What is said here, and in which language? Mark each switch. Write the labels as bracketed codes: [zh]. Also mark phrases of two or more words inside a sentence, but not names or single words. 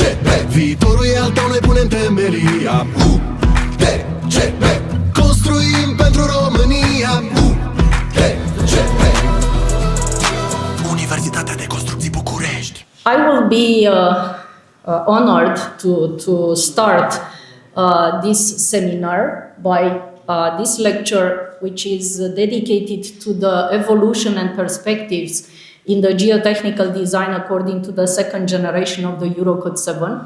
[ro] Viitorul e al tău, noi punem temelia. UTCB, construim pentru România. UTCB, Universitatea de Construcții București. [en] I will be honored to start this seminar by this lecture, which is dedicated to the evolution and perspectives in the geotechnical design according to the second generation of the Eurocode 7.